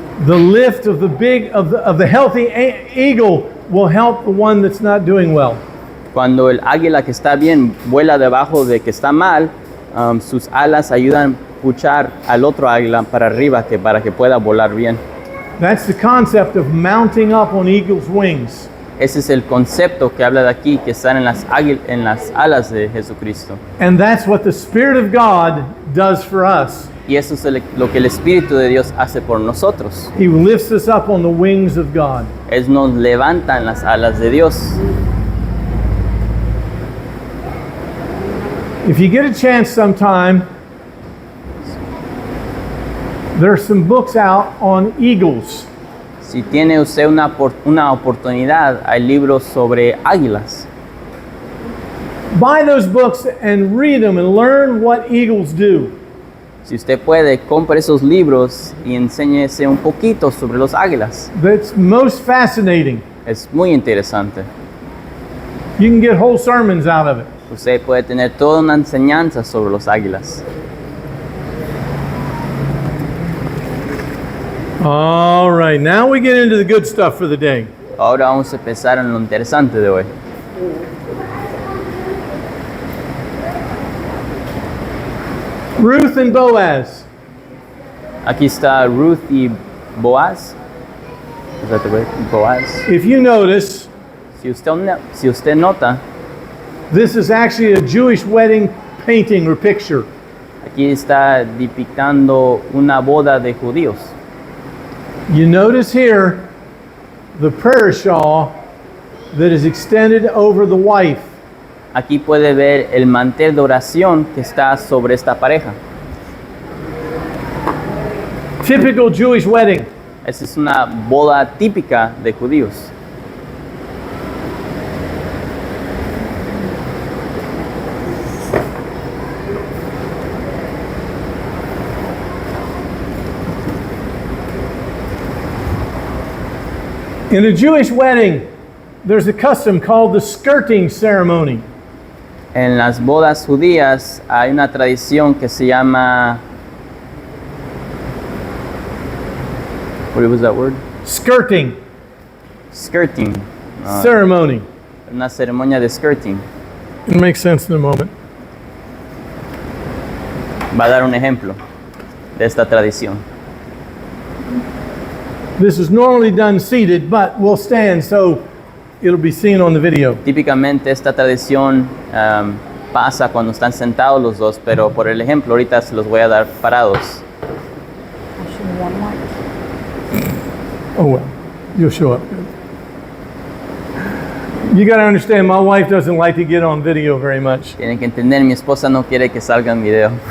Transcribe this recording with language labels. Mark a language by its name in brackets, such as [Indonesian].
[English] The lift of the healthy eagle will help the one that's not doing well. [Spanish] Cuando el águila que está bien vuela debajo de que está mal, sus alas ayudan a puchar al otro águila para arriba para que pueda volar bien. [English] That's the concept of mounting up on eagle's wings. [Spanish] Ese es el concepto que habla de aquí, que están en las alas de Jesucristo. [English] And that's what the Spirit of God does for us. [Spanish] Y eso es lo que el Espíritu de Dios hace por nosotros. [English] He lifts us up on the wings of God. [Spanish] Él nos levanta en las alas de Dios. [English] If you get a chance sometime, there's some books out on eagles. [Spanish] Si tiene usted una oportunidad, hay libros sobre águilas. [English] Buy those books and read them and learn what eagles do. [Spanish] Si usted puede, compre esos libros y enséñese un poquito sobre los águilas. [English] That's most fascinating. [Spanish] Es muy interesante. [English] You can get whole sermons out of it. [Spanish] Usted puede tener toda una enseñanza sobre los águilas. [English] All right, now we get into the good stuff for the day. [Spanish] Ahora vamos a empezar en lo interesante de hoy. [English] Ruth and Boaz. [Spanish] Aquí está Ruth y Boaz. ¿Es [English] that the way? [Spanish] Boaz. [English] If you notice, [Spanish] Si usted nota, [English] this is actually a Jewish wedding painting or picture. [Spanish] aquí está depictando una boda de judíos. [English] You notice here the prayer shawl that is extended over the wife. [Spanish] Aquí puede ver el mantel de oración que está sobre esta pareja. [English] Typical Jewish wedding. [Spanish] Esa es una boda típica de judíos. [English] In a Jewish wedding, there's a custom called the skirting ceremony. [Spanish] En las bodas judías hay una tradición que se llama... [English] What was that word? Skirting Skirting. ceremony. [Spanish] Una ceremonia de skirting. [English] It'll make sense in a moment. [Spanish] Va a dar un ejemplo de esta tradición. [English] This is normally done seated, but we'll stand so it'll be seen on the video. [Spanish] Típicamente esta tradición pasa cuando están sentados los dos, pero por el ejemplo ahorita se los voy a dar parados. [English] Oh well, you'll show up. You got to understand, my wife doesn't like to get on video very much. [Spanish] Tienen que entender, mi esposa no quiere que salga en video.